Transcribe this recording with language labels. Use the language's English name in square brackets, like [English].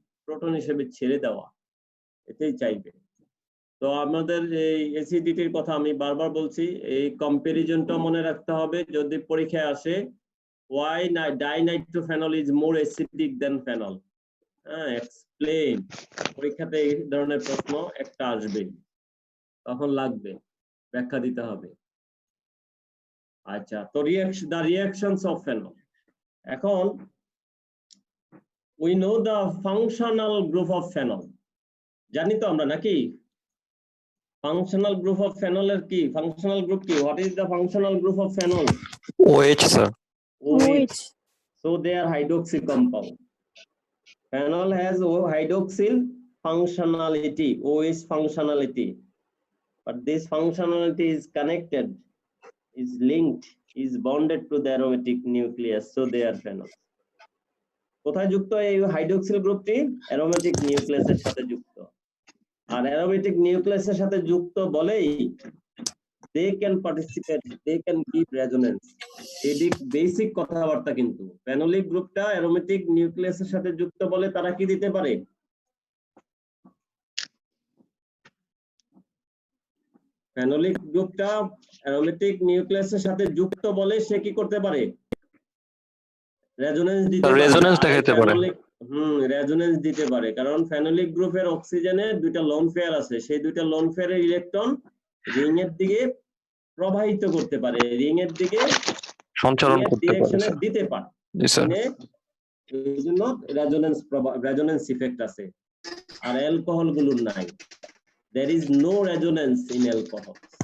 [Bangla] Proton হিসেবে ছেড়ে দেওয়া, এটাই চাইবে। তো আমাদের এই অ্যাসিডিটির কথা আমি বারবার বলছি, এই কম্পারিজনটা মনে রাখতে হবে যদি পরীক্ষায় আসে, [English] why dinitrophenol is more acidic than phenol, [Bangla] explain. পরীক্ষাতে এই ধরনের প্রশ্ন একটা আসবে, তখন লাগবে ব্যাখ্যা দিতে হবে। [English] আচ্ছা, তো the reactions of phenol, এখন we know the functional group of phenol, [Bangla] জানি তো আমরা নাকি? [English] Functional group of phenol এর কি? Functional group কি? What is the functional group of phenol? OH sir. OH. So they are hydroxy compound. Phenol has hydroxyl functionality, OH functionality. But this functionality is connected, is linked, is bonded to the aromatic nucleus. So they are phenol. [Bangla] কোথায় যুক্ত এই hydroxyl গ্রুপটি? Aromatic নিউক্লিয়াসের সাথে যুক্ত। আর aromatic নিউক্লিয়াসের সাথে যুক্ত বলেই [English] they can participate, they can give resonance. [Bangla] এদিক বেসিক কথাবার্তা, কিন্তু ফেনোলিক গ্রুপটা অ্যারোমেটিক নিউক্লিয়াসের সাথে যুক্ত বলে তারা কি দিতে পারে? ফেনোলিক গ্রুপটা অ্যারোমেটিক নিউক্লিয়াসের সাথে যুক্ত বলে সে কি করতে পারে? রেজোনেন্স দিতে পারে। রেজোনেন্স দেখাতে পারে। রেজোনেন্স দিতে পারে, কারণ ফেনোলিক গ্রুপের অক্সিজেনে দুইটা লোন পেয়ার আছে, সেই দুইটা লোন পেয়ারের ইলেকট্রন রিং এর দিকে প্রবাহিত করতে পারে, রিং এর দিকে সঞ্চালন করতে পারে ডিরেকশনে দিতে পারে। জি স্যার। এইজন্য রেজোনেন্স ইফেক্ট আছে, আর অ্যালকোহল গুলোর নাই। [English] there is no resonance in alcohol.